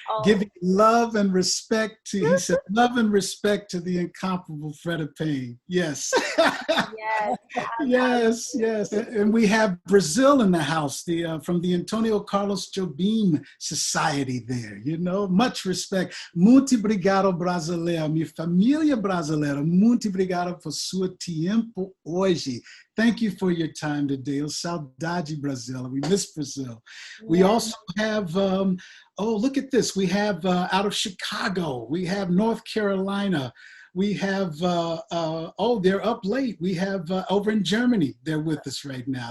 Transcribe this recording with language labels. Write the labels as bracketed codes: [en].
[en] Giving love and respect to, he said, love and respect to the incomparable Freda Payne. Yes. Yes. And we have Brazil in the house, from the Antonio Carlos Jobim Society there, much respect. [pt] Muito obrigado, brasileiro. Minha família brasileira, muito obrigado por seu tempo hoje. [en] Thank you for your time today. Saudade, Brazil. We miss Brazil. We also have, look at this. We have out of Chicago. We have North Carolina. We have, they're up late. We have over in Germany, they're with us right now.